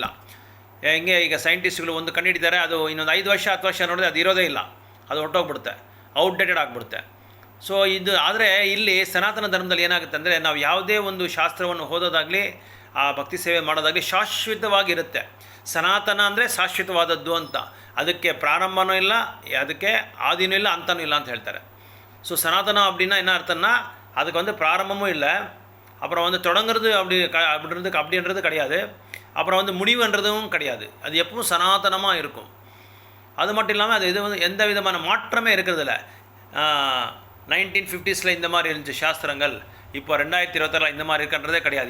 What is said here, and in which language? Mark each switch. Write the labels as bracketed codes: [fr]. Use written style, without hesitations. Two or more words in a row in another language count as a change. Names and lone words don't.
[kn] ಹೆಂಗೆ ಈಗ ಸೈಂಟಿಸ್ಟ್ಗಳು ಒಂದು ಕಂಡುಹಿಡಿತಾರೆ, ಅದು ಇನ್ನೊಂದು 5 ವರ್ಷ 10 ವರ್ಷ ನೋಡಿದ್ರೆ ಅದು ಇರೋದೇ ಇಲ್ಲ, ಅದು ಹೊರಟೋಗ್ಬಿಡುತ್ತೆ, ಔಟ್ಡೇಟೆಡ್ ಆಗಿಬಿಡುತ್ತೆ. ಸೊ ಇದು ಆದರೆ ಇಲ್ಲಿ ಸನಾತನ ಧರ್ಮದಲ್ಲಿ ಏನಾಗುತ್ತೆ ಅಂದರೆ, ನಾವು ಯಾವುದೇ ಒಂದು ಶಾಸ್ತ್ರವನ್ನು ಓದೋದಾಗಲಿ ಆ ಭಕ್ತಿ ಸೇವೆ ಮಾಡೋದಾಗಲಿ ಶಾಶ್ವತವಾಗಿರುತ್ತೆ. ಸನಾತನ ಅಂದರೆ ಶಾಶ್ವತವಾದದ್ದು ಅಂತ. ಅದಕ್ಕೆ ಪ್ರಾರಂಭನೂ ಇಲ್ಲ, ಅದಕ್ಕೆ ಆದಿನೂ ಇಲ್ಲ, ಅಂತನೂ ಇಲ್ಲ ಅಂತ ಹೇಳ್ತಾರೆ. [ta] ஸோ சனாதனம் அப்படின்னா என்ன அர்த்தம்னா, அதுக்கு வந்து பிராரம்பமும் இல்லை, அப்புறம் வந்து தொடங்குறது அப்படின்றது கிடையாது, அப்புறம் வந்து முடிவுன்றதும் கிடையாது. அது எப்பவும் சனாதனமாக இருக்கும். அது மட்டும் இல்லாமல் அது இது வந்து எந்த விதமான மாற்றமே இருக்கிறதில்ல. 1950s இந்த மாதிரி இருந்துச்சு சாஸ்திரங்கள், இப்போ 2026 இந்த மாதிரி இருக்கின்றதே கிடையாது.